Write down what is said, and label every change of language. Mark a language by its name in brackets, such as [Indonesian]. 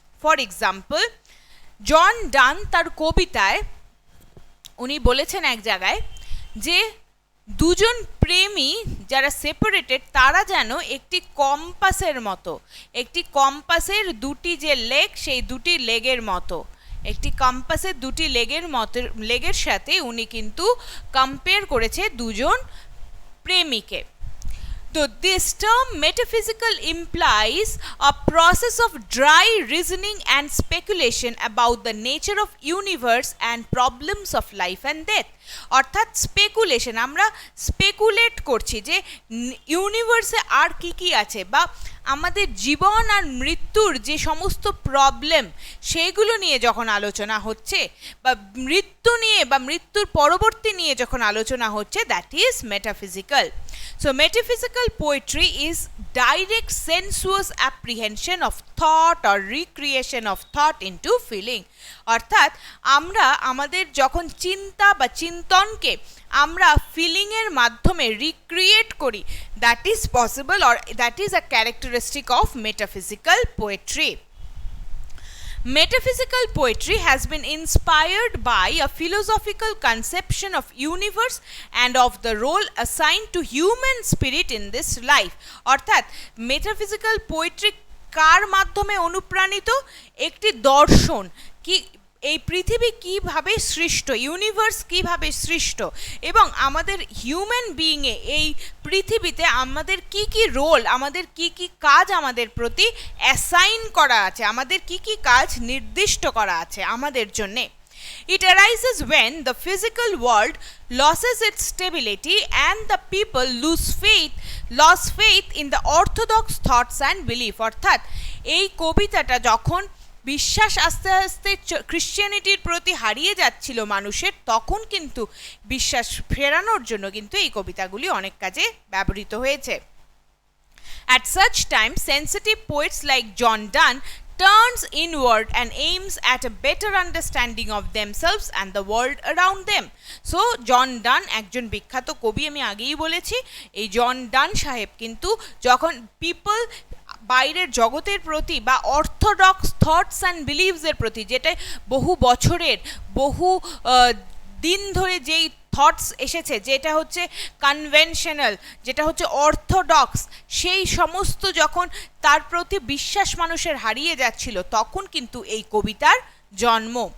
[Bangla] For example, জন ডান তার কবিতায় উনি বলেছেন এক জায়গায় যে দুজন প্রেমী যারা সেপারেটেড তারা যেন একটি কম্পাসের মতো, একটি কম্পাসের দুটি যে লেগ, সেই দুটি লেগের মতো, একটি কম্পাসের দুটি লেগের সাথে উনি কিন্তু কম্পেয়ার করেছে দুজন প্রেমীকে। [English] So this term metaphysical implies a process of dry reasoning and speculation about the nature of universe and problems of life and death. [Bangla] অর্থাৎ স্পেকুলেশন, আমরা স্পেকুলেট করছি যে ইউনিভার্সে আর কি কি আছে বা আমাদের জীবন আর মৃত্যুর যে সমস্ত প্রবলেম সেইগুলো নিয়ে যখন আলোচনা হচ্ছে বা মৃত্যু নিয়ে বা মৃত্যুর পরবর্তী নিয়ে যখন আলোচনা হচ্ছে, [English] That is metaphysical. So metaphysical poetry is direct sensuous apprehension of thought or recreation of thought into feeling. [Bangla] অর্থাৎ আমরা আমাদের যখন চিন্তা বা চিন্তনকে আমরা ফিলিংয়ের মাধ্যমে রিক্রিয়েট করি, [English] That is possible or that is a characteristic of metaphysical poetry. Metaphysical poetry has been inspired by a philosophical conception of universe and of the role assigned to human spirit in this life. [Bangla] অর্থাৎ metaphysical poetry কার মাধ্যমে অনুপ্রাণিত? একটি দর্শন, কি এই পৃথিবী কিভাবে সৃষ্ট, ইউনিভার্স কিভাবে সৃষ্ট এবং আমাদের হিউম্যান বিইংয়ে এই পৃথিবীতে আমাদের কি কি রোল, আমাদের কি কি কাজ আমাদের প্রতি অ্যাসাইন করা আছে, আমাদের কি কি কাজ নির্দিষ্ট করা আছে আমাদের জন্যে। [English] It arises when the physical world loses its stability and the people lost faith in the orthodox thoughts and belief. [Bangla] অর্থাৎ এই কবিতাটা যখন বিশ্বাস আস্তে আস্তে ক্রিশ্চিয়ানিটির প্রতি হারিয়ে যাচ্ছিল মানুষের, তখন কিন্তু বিশ্বাস ফেরানোর জন্য কিন্তু এই কবিতাগুলি অনেক কাজে ব্যবহৃত হয়েছে। [English] At such time, sensitive poets like John Donne turns inward and aims at a better understanding of themselves and the world around them. [Bangla] So, জন ডান একজন বিখ্যাত কবি, আমি আগেই বলেছি। এই জন ডান সাহেব কিন্তু যখন পিপল বাইরের জগতের প্রতি বা অর্থোডক্স থটস অ্যান্ড বিলিভসের প্রতি, যেটা বহু বছরের বহু দিন ধরে যেই থটস এসেছে, যেটা হচ্ছে কনভেনশনাল, যেটা হচ্ছে অর্থোডক্স, সেই সমস্ত যখন তার প্রতি বিশ্বাস মানুষের হারিয়ে যাচ্ছিল, তখন কিন্তু এই কবিতার জন্ম।